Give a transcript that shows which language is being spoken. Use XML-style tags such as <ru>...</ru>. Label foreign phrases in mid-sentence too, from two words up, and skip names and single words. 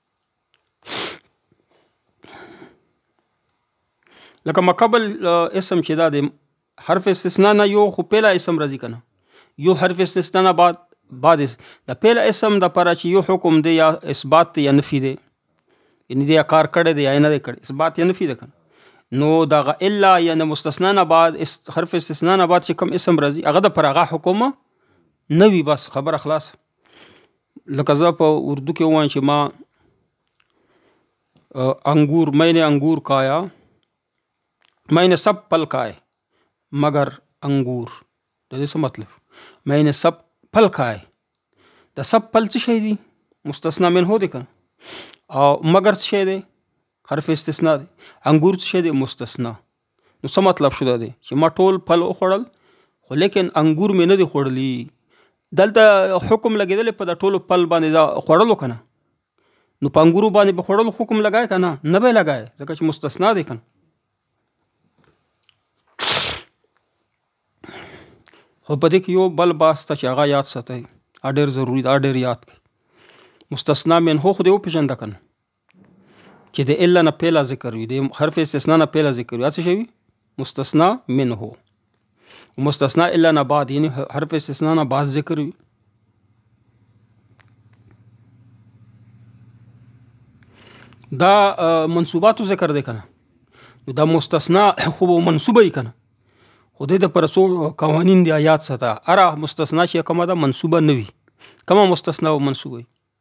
<ps>لکه مقبل اسم چې دا د حرف استثناء نه یو خو پیله اسم راځي که نه یو حرف استثناء نه بعد د پیله اسم د پاره چې یو حکم دی یا اثبات دی یا نفي دی یعنی دی یا کار کړی دی یا نه دی کړی اثبات یا نفي دی که نو دغه الا یعنی مستثنا نه بعد حرف استثناء نه بعد چې کوم اسم راځي هغه د پر هغه حکم نه وي بس خبره خلاص لکه زه په اردو کې ووایم چې ما</ps> <ur>انګور میں نے انگور کھایا میں نے سب پھل کھائے مگر انگور</ur> <ps>د دې څه مطلب</ps> <ur>میں نے سب پھل کھائے د سب</ur> <ps>پھل څه شی دي مستثنا منه دی که او مگر څه شی دی حرف استثناء دی انګور څه شی دی مستثنا نو څه مطلب شو دا دی چې ما ټول پھل وخوړل خو لیکن انګور مې نه دی خوړلی دلته حکم لګېدلی په د ټولو پل باندې دا خوړلو که نه نو په انګورو باندې به خوړلو حکم لګای که نه به یې لګای ځکه چې مستثنا دی که نه خو په دې کې یو بل بحث ته چې هغه یاد ساتئ ډېر ضروري ده ډېر یاد کړئ مستثنا منه خو دې وپېژنده که نه چې د الا نه پیله ذکر وي د حرف استثنا نه پیله ذکر وي څه شی وي مستثنا منه مستثنا الا نه بعد یعنی حرف استثناء نه بعد ذکر وي دا منصوباتو ذکر دی که نه دا مستثنا خو به منصوبه وي که نه خو دې دپاره څو قوانین دی یاد ساته هره مستثنا چې کومه ده منصوبه نه وي کما مستثنا او منصوب وي</ps>